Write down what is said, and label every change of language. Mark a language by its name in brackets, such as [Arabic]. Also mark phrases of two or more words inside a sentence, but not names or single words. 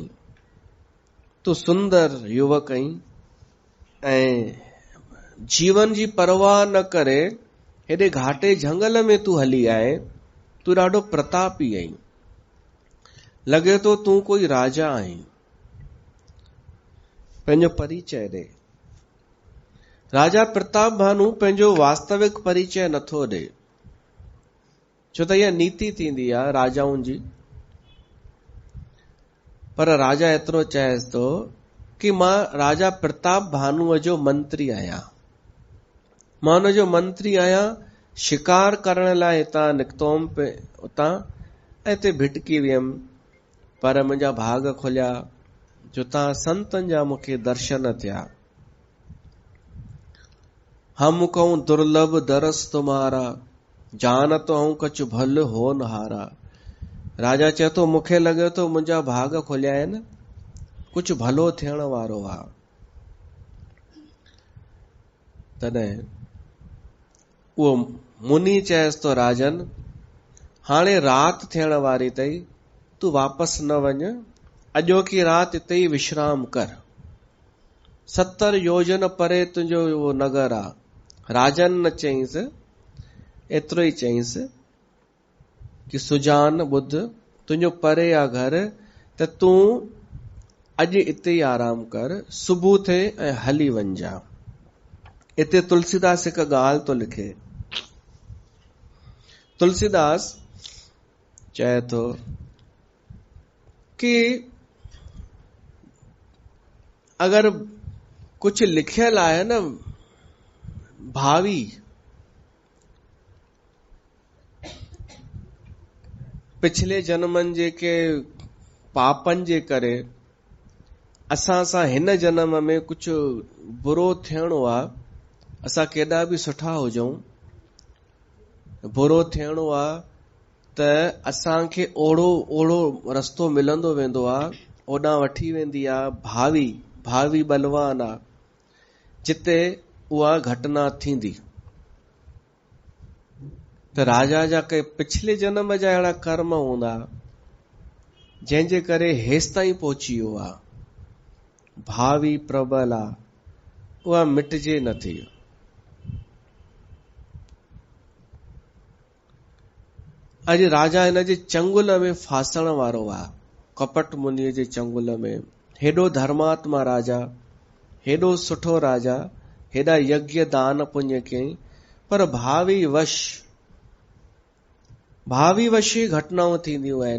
[Sindhi] तूं सुंदर युवक आहीं ऐं जीवन जी परवाह न करे हेॾे घाटे झंगल में तूं हली आए। तूं ॾाढो प्रतापी आहीं। लॻे तो तूं कोई राजा आहीं। पंहिंजो परिचय ॾे। राजा प्रताप भानु पंहिंजो वास्तविक परिचय नथो ॾे, छो त इहा नीति थींदी आहे राजाउनि जी। पर राजा एतिरो चएसि थो कि मां राजा प्रताप भानुअ जो मंत्री आहियां। मां हुन जो मंत्री आहियां। शिकार करण लाइ हितां निकितोम उतां ऐं हिते भिटकी वियमि, पर मुंहिंजा भाग खुलिया जो तव्हां संतनि जा मूंखे दर्शन थिया। [Awadhi] हम कहूं दुर्लभ दरस तुम्हारा, जानत हूं कछु भल हो नहारा। [Sindhi] राजा चए थो मूंखे लॻे थो मुंहिंजा भाग खुलिया आहिनि, कुझु भलो थियण वारो आहे। तॾहिं उहो मुनि चएसि तो राजन, हाणे राति थियण वारी अथई, तूं वापसि न वञ, अॼोकी राति हिते ई विश्राम कर। 70 योजन परे तुंहिंजो उहो नगर आहे। राजन न चयईंसि, एतिरो ई चयईंसि कि सुजान ॿुध, तुंहिंजो परे आहे घर, त तूं अॼु हिते ई आराम कर, सुबुह थिए ऐं हली वञजा। हिते तुलसीदास हिकु ॻाल्हि तो लिखे। तुलसीदास चए थो कि अगर कुछ लिखियल आहे न भावी, पिछले जन्मनि जेके पापनि जे करे असां सां हिन जन्म में कुछ बुरो थियणो आहे, असां केॾा बि सुठा हुजऊं, बुरो थियणो आहे त असांखे ओड़ो रस्तो मिलंदो वेंदो आहे, ओॾां वठी वेंदी आहे भावी बलवान आहे, जिते उहा घटना थींदी। त राजा जा के पिछले जन्म जा अहिड़ा कर्म हूंदा जंहिंजे करे हेसि ताईं पहुची वियो आहे। भावी प्रबल आहे, उहा मिटजे नथी। अॼु राजा हिन जे चंगुल में फासण वारो आहे, कपट मुनीअ जे चंगुल में। हेॾो धर्मात्मा राजा, हेॾो सुठो राजा, हेॾा यज्ञ दान पुण्य कयईं, पर भावी वश ई घटनाऊं थींदियूं आहिनि।